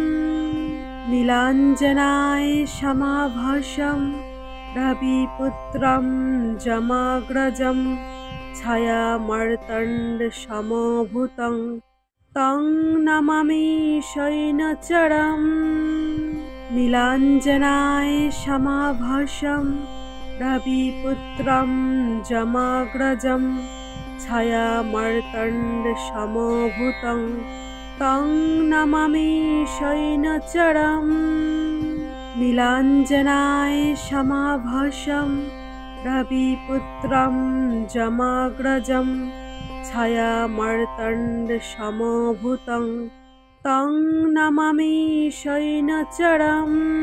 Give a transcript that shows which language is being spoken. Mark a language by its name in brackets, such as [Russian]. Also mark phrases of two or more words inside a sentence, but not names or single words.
[Sanskrit] নীলাঞ্জনায় সমাভাসম রবিপুত্রম যমাগ্রজম ছায়ামর্তণ্ড সমভূতং তং নমামি শয়নচরম। নীলাঞ্জনায় সমাভাসম রবিপুত্রম যমাগ্রজম छायामार्तण्डसमभूतं तं नमामि शयनचरम्। नीलाञ्जनाय समाभासं रविपुत्रं जमाग्रजं छायामार्तण्डसमभूतं तं नमामि शयनचरम्।